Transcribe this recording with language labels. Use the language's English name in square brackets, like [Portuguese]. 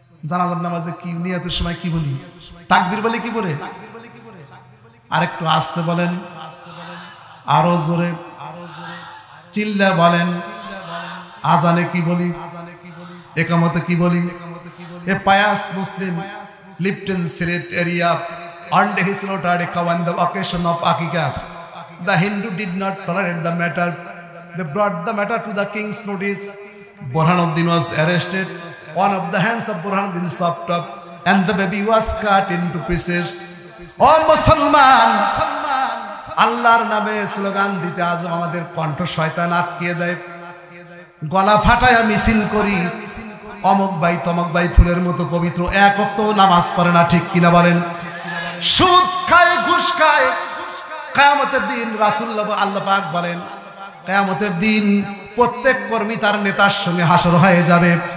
[Bangla] জানাজার নামাজে কি নিয়তের সময় কি বলি? তাকবীর বলি কি পড়ে? আরেকটু আস্তে বলেন, আরো জোরে চিল্লা বলেন। আজানে কি বলি? একামতে কি বলি? [English] A pious Muslim lived in Sylhet area and he slaughtered a cow on the occasion of Akikah. The Hindu did not tolerate the matter. They brought the matter to the king's notice. Burhanuddin was arrested. One of the hands of Burhanuddin chopped off and the baby was cut into pieces. [Bangla] Oh Musliman, আল্লাহর নামে slogan দিতে আজ আমাদের কণ্ঠ শয়তান আটকিয়ে দেয়। গলা ফাটায়া মিছিল করি, অমুক ভাই তমক ভাই ফুলের মতো পবিত্র, এক ওয়াক্ত নামাজ পড়ে না, ঠিক কিনা বলেন? সুদ খায়, ঘুষ খায়। কিয়ামতের দিন রাসূলুল্লাহ আল্লাহ পাক বলেন, কিয়ামতের দিন প্রত্যেক কর্মী তার নেতার সঙ্গে হাসর হয়ে যাবে।